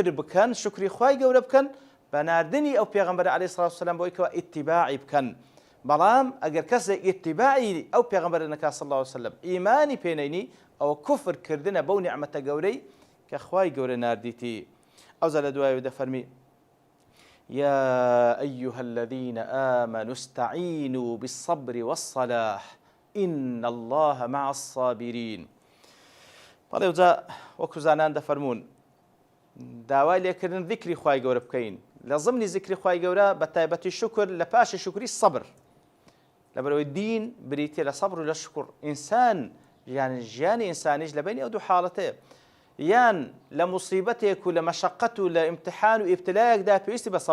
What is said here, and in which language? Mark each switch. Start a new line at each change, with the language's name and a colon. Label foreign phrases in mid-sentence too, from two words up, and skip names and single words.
Central Kurdish: بکەن شکری خوای گەورە بکەن بە ناردنی ئەو پێغەمبەر
Arabic: عەلەیهی السەلام والسەلام
Central Kurdish: بۆی کەوا ئیتیباعی بکەن بەڵام ئەگەر کەسێک ئیتیباعی ئەو پێغەمبەر نەکات
Arabic: صلی الله علیه و سلم
Central Kurdish: ئیمانی پێنەینی ئەوە کوفر کردنە بەو نیعمەتە گەورەی کە خوای گەورە ناردیتی ئەوجا لە دوایەوە دەفەرمی
Arabic: يا أيها الذين آمنوا استعينوا بالصبر والصلاح إن الله مع
Central Kurdish: الصابرين بەڵێ ئەوجا وەکو زانان دەفەرمون داوای لێکردن ذیکری خوای گەورە بکەین لە ضمنی ذیکری خوای گەورە بە تایبەتی شکر لە پاشی شکری سەبر لەبەرەوەی دین بریتێ لە سەبر و لە شکر ئینسان یان ژیانی ئینسانیش لە بینی ئەو دوو حاڵەتەیە یان لە موسیبەتێک و لە مەشەقەت و لە ئیمتحان و ئیبتلایەکدا پێویستی بە